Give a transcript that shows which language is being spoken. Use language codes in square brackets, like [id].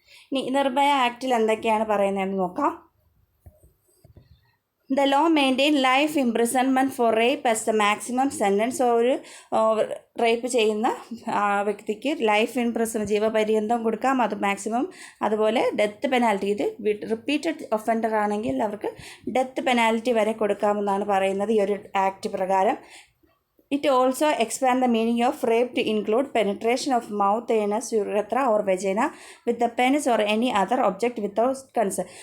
[ml] ഇനി നിർഭയ ആക്റ്റിൽ എന്തൊക്കെയാണ് പറയുന്നതെന്ന് നോക്കാം. [en] The law maintain life imprisonment for rape as the maximum sentence. [ml] So ഒരു റേപ്പ് ചെയ്യുന്ന വ്യക്തിക്ക് ലൈഫ് ജീവപര്യന്തം കൊടുക്കാം, അത് മാക്സിമം. അതുപോലെ ഡെത്ത് പെനാൽറ്റി, ഇത് റിപ്പീറ്റഡ് ഒഫൻഡർ ആണെങ്കിൽ അവർക്ക് ഡെത്ത് പെനാൽറ്റി വരെ കൊടുക്കാമെന്നാണ് പറയുന്നത് ഈ ഒരു ആക്ട് പ്രകാരം. [en] It also expands the meaning of rape to include penetration of mouth, anus, urethra or vagina with the penis or any other object without consent.